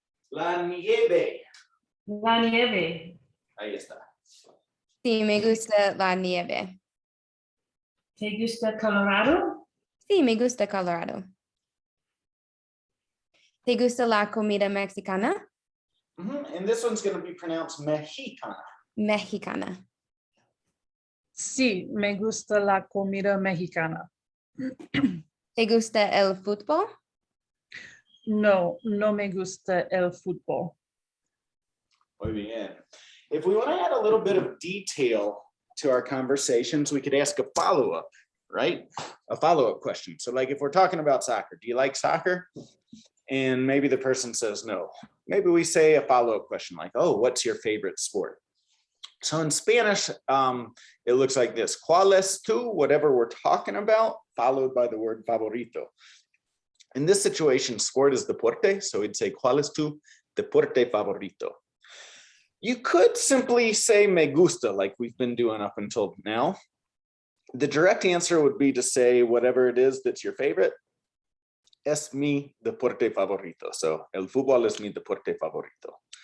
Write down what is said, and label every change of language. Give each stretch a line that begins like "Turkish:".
Spanish: La nieve. La nieve. Ahí está. Sí, me gusta la nieve. ¿Te gusta Colorado? Sí, me gusta Colorado. ¿Te gusta la comida mexicana? Mhm.
English: And this one's going to be pronounced mexicana.
Spanish: Mexicana. Sí, me gusta la comida mexicana. ¿Te gusta el fútbol? No, no me gusta el fútbol. Muy bien.
English: If we want to add a little bit of detail to our conversations, we could ask a follow-up, right? A follow-up question. So like if we're talking about soccer, do you like soccer? And maybe the person says no. Maybe we say a follow-up question like, oh, what's your favorite sport? So in Spanish, it looks like this.
Spanish: ¿Cuál es tu?
English: Whatever we're talking about, followed by the word favorito. In this situation, sport is deporte. So we'd say,
Spanish: ¿cuál es tu deporte favorito?
English: You could simply say
Spanish: me gusta,
English: like we've been doing up until now. The direct answer would be to say whatever it is that's your favorite.
Spanish: Es mi deporte favorito. So el fútbol es mi deporte favorito.